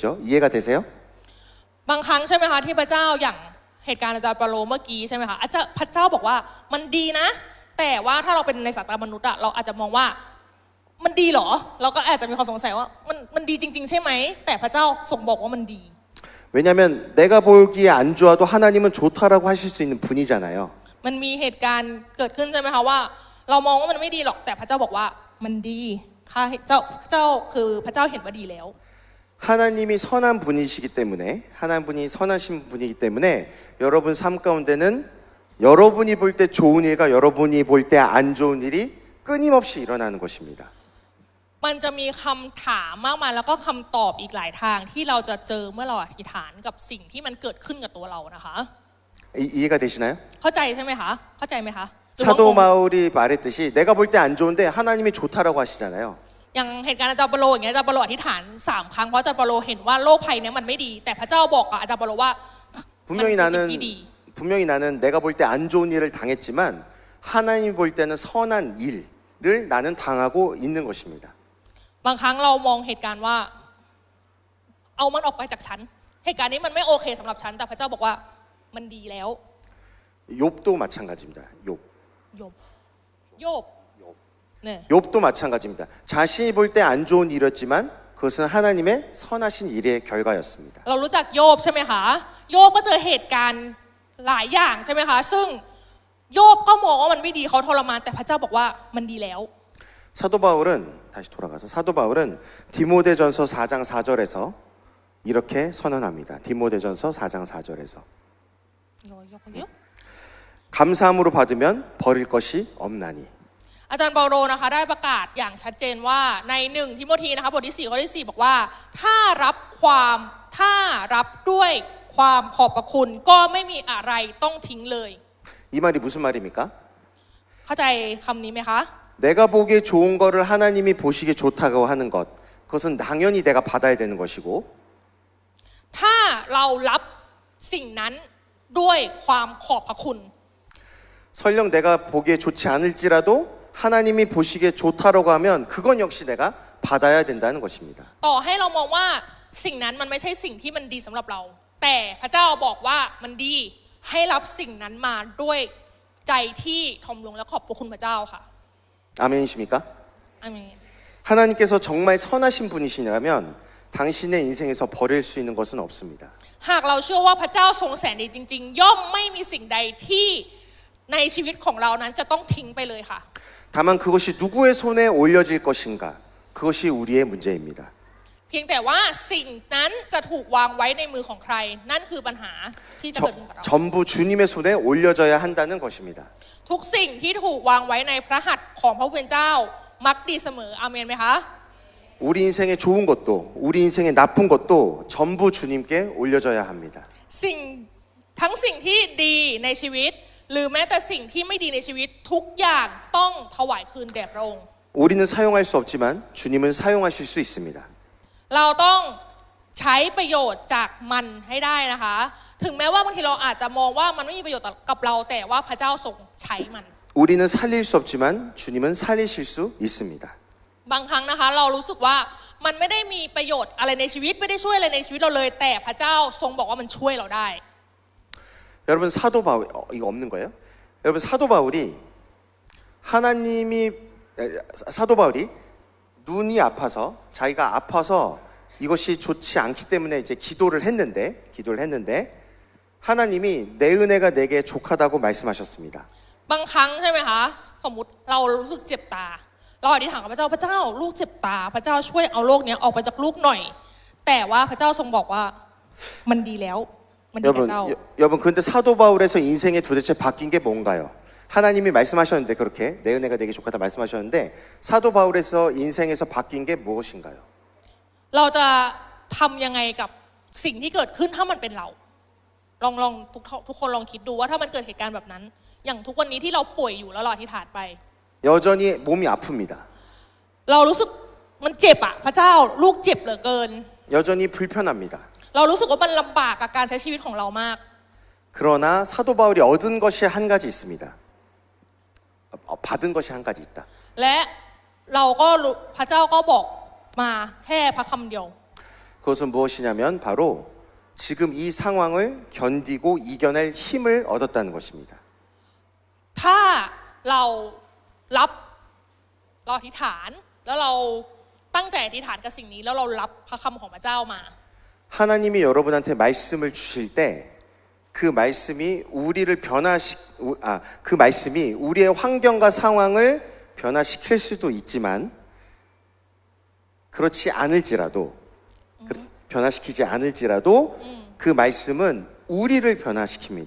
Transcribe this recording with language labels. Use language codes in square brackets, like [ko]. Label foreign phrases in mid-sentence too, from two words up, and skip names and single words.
[ko] 이해가 되세요? [th] บางครั้งใช่ไหมคะที่พระเจ้าอย่างเหตุการณ์อาจารย์เปาโลเมื่อกี้ใช่ไหมคะพระเจ้าบอกว่ามันดีนะ แต่ว่าถ้าเราเป็นในสายตามนุษย์อะเราอาจจะมองว่ามันดีเหรอเราก็อาจจะมีความสงสัยว่ามันดีจริงๆใช่ไหมแต่พระเจ้าทรงบอกว่ามันดี [ko] 왜냐하면 내가 보기에 안 좋아도 하나님은 좋다라고 하실 수 있는 분이잖아요. [th] มันมีเหตุการณ์เกิดขึ้นใช่ไหมคะว่า เรามองว่ามันไม่ดีหรอกแต่พระเจ้าบอกว่ามันดีข้าเจ้าคือพระเจ้าเห็นว่าดีแล้ว [ko] 하나님이 선한 분이시기 때문에 하나님이 선하신 분이기 때문에 여러분 삶 가운데는 여러분이 볼 때 좋은 일과 여러분이 볼 때 안 좋은 일이 끊임없이 일어나는 것입니다. [th] มันจะมีคำถามมากมายแล้วก็คำตอบอีกหลายทางที่เราจะเจอเมื่อเราอธิษฐานกับสิ่งที่มันเกิดขึ้นกับตัวเรานะคะ [ko] 이해가 되시나요? [th] เข้าใจใช่ไหมคะเข้าใจไหมคะหรือว่า [ko] 사도 [th] งง [ko] 바울이 말했듯이 내가 볼 때 안 좋은데 하나님이 좋다라고 하시잖아요. [th] อย่างเหตุการณ์อาจารย์เปาโลอย่างเงี้ยอาจารย์เปาโลอธิษฐาน3 ครั้งเพราะอาจารย์เปาโลเห็นว่าโรคภัยเนี้ยมันไม่ดี แต่พระเจ้าบอกกับอาจารย์เปาโลว่ามัน [ko] 분명히 [th] เป็นสิ่งที่ [ko] 나는 [th] ดี [ko] 분명히 나는 내가 볼 때 안 좋은 일을 당했지만 하나님 볼 때는 선한 일을 나는 당하고 있는 것입니다. [th] บางครั้งเรามองเหตุการณ์ว่าเอามันออกไปจากฉันเหตุการณ์นี้มันไม่โอเคสำหรับฉันแต่พระเจ้าบอกว่ามันดีแล้ว [ko] 욥도 마찬가지입니다. 욥. [th] โยบโยบเนี่ย [ko] 욥도 마찬가지입니다. 자신이 볼 때 안 좋은 일이었지만 그것은 하나님의 선하신 일의 결과였습니다. [th] เรารู้จักโยบใช่ไหมคะโยบก็เจอเหตุการณ์หลายอย่างใช่ไหมคะซึ่งโยบก็มองว่ามันไม่ดีเขาทรมานแต่พระเจ้าบอกว่ามันดีแล้ว [ko] 사도 바울은 다시 돌아가서 사도 바울은 디모데전서 4장 4절에서 이렇게 선언합니다. 디모데전서 4장 4절에서 감사함으로 받으면 버릴 것이 없나니. [th] อาจารย์เปาโลนะคะได้ประกาศอย่างชัดเจนว่าใน1 ทิโมธีนะคะบทที่4ข้อที่4บอกว่าถ้ารับด้วยความขอบพระคุณก็ไม่มีอะไรต้องทิ้งเลย [ko] 이 말이 무슨 말입니까? [th] เข้าใจคำนี้ไหมคะ [ko] 내가 보기에 좋은 거를 하나님이 보시기에 좋다고 하는 것, 그것은 당연히 내가 받아야 되는 것이고, [th] ถ้าเรารับสิ่งนั้นด้วยความขอบพระคุณ [ko] 설령 내가 보기에 좋지 않을지라도 하나님이 보시기에 좋다라고 하면 그건 역시 내가 받아야 된다는 것입니다. [th] ต่อให้เรามองว่าสิ่งนั้นมันไม่ใช่สิ่งที่มันดีสำหรับเรา แต่พระเจ้าบอกว่ามันดีให้รับสิ่งนั้นมาด้วยใจที่ทอมลงและขอบพระคุณพระเจ้าค่ะ [ko] 아멘이십니까? [th] อาเมน [ko] 하나님께서 정말 선하신 분이시라면 당신의 인생에서 버릴 수 있는 것은 없습니다. [th] หากเราเชื่อว่าพระเจ้าทรงแสนดีจริงๆย่อมไม่มีสิ่งใดที่ในชีวิตของเรานั้นจะต้องทิ้งไปเลยค่ะ [ko] 다만 그것이 누구의 손에 올려질 것인가? 그것이 우리의 문제입니다. [th] เพียงแต่ว่าสิ่งนั้นจะถูกวางไว้ในมือของใครนั่นคือปัญหาที่จะเกิดขึ้นกับเรา [ko] 전부 주님의 손에 올려져야 한다는 것입니다. [th] ทุกสิ่งที่ถูกวางไว้ในพระหัตถ์ของพระผู้เป็นเจ้ามักดีเสมออาเมนไหมคะ [ko] 우리 인생의 좋은 것도 우리 인생의 나쁜 것도 전부 주님께 올려져야 합니다. [th] สิ่งทั้งสิ่งที่ดีในชีวิตหรือแม้แต่สิ่งที่ไม่ดีในชีวิตทุกอย่างต้องถวายคืนแด่พระองค์ [ko] 우리는 사용할 수 없지만 주님은 사용하실 수 있습니다. [th] เราต้องใช้ประโยชน์จากมันให้ได้นะคะถึงแม้ว่าบางทีเราอาจจะมองว่ามันไม่มีประโยชน์กับเราแต่ว่าพระเจ้าทรงใช้มัน [ko] 우리는 살릴 수 없지만 주님은 살리실 수 있습니다. [th] บางครั้งนะคะเรารู้สึกว่ามันไม่ได้มีประโยชน์อะไรในชีวิตไม่ได้ช่วยอะไรในชีวิตเราเลยแต่พระเจ้าทรงบอกว่ามันช่วยเราได้ [ko] 여러분 사도 바울 이거 없는 거예요? 여러분 사도 바울이 사도 바울이 눈이 아파서 자기가 아파서 이것이 좋지 않기 때문에 이제 기도를 했는데 하나님이 내 은혜가 내게 족하다고 말씀하셨습니다. [th] บางครั้งใช่ไหมคะสมมุติเรารู้สึกเจ็บตาเราอธิษฐานกับพระเจ้าพระเจ้าลูกเจ็บตาพระเจ้าช่วยเอาโรคนี้ออกไปจากลูกหน่อยแต่ว่าพระเจ้าทรงบอกว่ามันดีแล้วมันดีกับเจ้า [ko] 여러분 근데 사도 바울에서 인생이 도대체 바뀐 게 뭔가요? 하나님이 말씀하셨는데 그렇게 내 은혜가 내게 족하다 말씀하셨는데 사도 바울에서 인생에서 바뀐 게 무엇인가요? [th] เราจะทำยังไงกับสิ่งที่เกิดขึ้นถ้ามันเป็นเราลองทุกคนลองคิดดูว่าถ้ามันเกิดเหตุการณ์แบบนั้นอย่างทุกวันนี้ที่เราป่วยอยู่แล้วเราอธิษฐานไป [ko] 여전히 몸이 아픕니다. [th] เรารู้สึกมันเจ็บอะพระเจ้าลูกเจ็บเหลือเกิน [ko] 여전히 불편합니다. [th] เรารู้สึกว่ามันลำบากกับการใช้ชีวิตของเรามาก [ko] 그러나 사도 바울이 얻은 것이 한 가지 있습니다. 받은 것이 한 가지 있다. [th] และเราก็พระเจ้าก็บอกมาแค่พระคำเดียว [ko] 그것은 무엇이냐면 바로 지금 이 상황을 견디고 이겨낼 힘을 얻었다는 것입니다. [th] ถ้าเราอธิษฐานแล้วเราตั้งใจอธิษฐานกับสิ่งนี้แล้วเรารับพระคำของพระเจ้ามา [ko] 하나님이 여러분한테 말씀을 주실 때 그 말씀이 그 말씀이 우리의 환경과 상황을 변화시킬 수도 있지만 그렇지 않을지라도 변화시키지 않을지라도 그 말씀은 우리를 변화시킵니다.